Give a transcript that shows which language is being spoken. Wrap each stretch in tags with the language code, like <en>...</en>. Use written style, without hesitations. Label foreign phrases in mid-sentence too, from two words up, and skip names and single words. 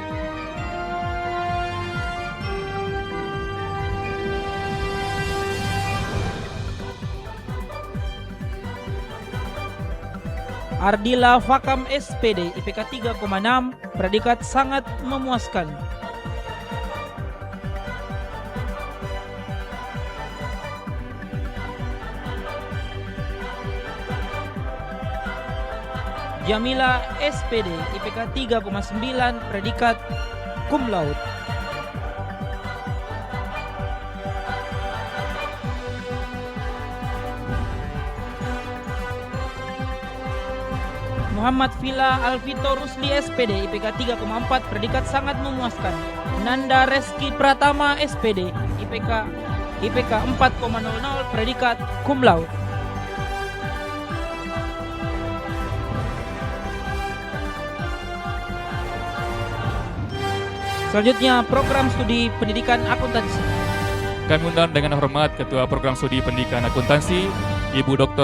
<id>Ardila Fakam SPD IPK 3,6, predikat sangat memuaskan. Jamila SPD IPK 3,9, predikat</id> <la>cum laude.</la> <id>Muhammad Villa Alvito Rusli SPD IPK 3,4, predikat sangat memuaskan. Nanda Reski Pratama SPD IPK 4,00, predikat</id> <la>cum laude.</la> <id>Selanjutnya program studi pendidikan akuntansi. Kami undang dengan hormat Ketua Program Studi Pendidikan Akuntansi, Ibu Dr.</id>